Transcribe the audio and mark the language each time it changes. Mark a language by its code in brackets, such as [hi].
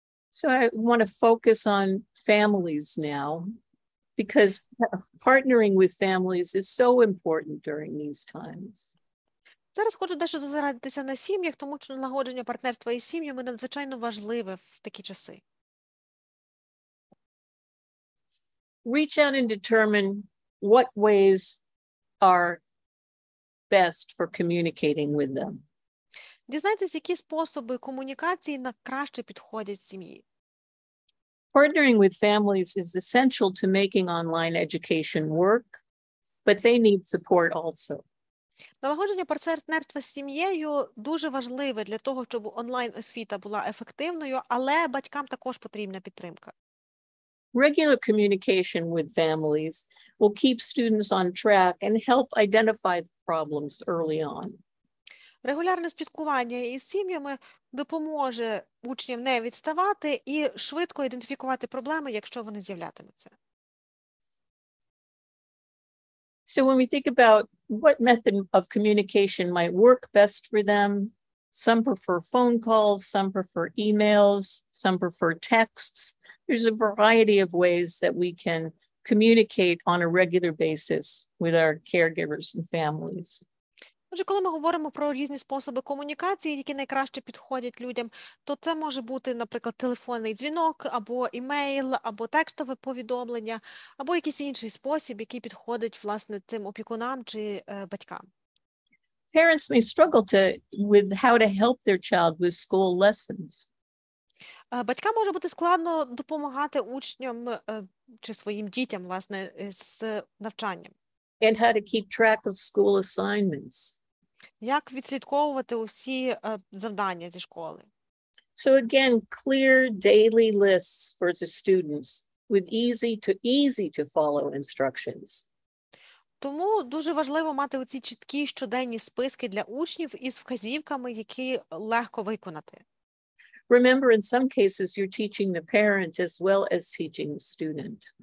[en] So I want to focus on families now, because partnering with families is so important during these times. [uk] Зараз хочу дещо зосередитися на сім'ях, тому що налагодження партнерства із сім'ями надзвичайно важливе в такі часи. [en] Reach out and determine what ways are best for communicating with them. [uk] Дізнайтесь, які способи комунікації краще підходять сім'ї. [en] Partnering with families is essential to making online education work, but they need support also. [uk] Налагодження партнерства з сім'єю дуже важливе для того, щоб онлайн-освіта була ефективною, але батькам також потрібна підтримка. [en] Regular communication with families will keep students on track and help identify the problems early on. [uk] Регулярне спілкування із сім'ями допоможе учням не відставати і швидко ідентифікувати проблеми, якщо вони з'являтимуться. [en] So when we think about what method of communication might work best for them, some prefer phone calls, some prefer emails, some prefer texts. There's a variety of ways that we can communicate on a regular basis with our caregivers and families. [uk] Отже, коли ми говоримо про різні способи комунікації, які найкраще підходять людям, то це може бути, наприклад, телефонний дзвінок, або імейл, або текстове повідомлення, або якийсь інший спосіб, який підходить, власне, цим опікунам чи батькам. [en] Parents may struggle with how to help their child with school lessons. [uk] Батькам може бути складно допомагати учням чи своїм дітям, власне, з навчанням. [en] And how to keep track of school assignments. [uk] Як відслідковувати усі завдання зі школи. [en] So again, clear daily lists for the students with easy to follow instructions. [uk] Тому дуже важливо мати оці чіткі щоденні списки для учнів із вказівками, які легко виконати. [en] Remember, in some cases, you're teaching the parent as well as teaching the student.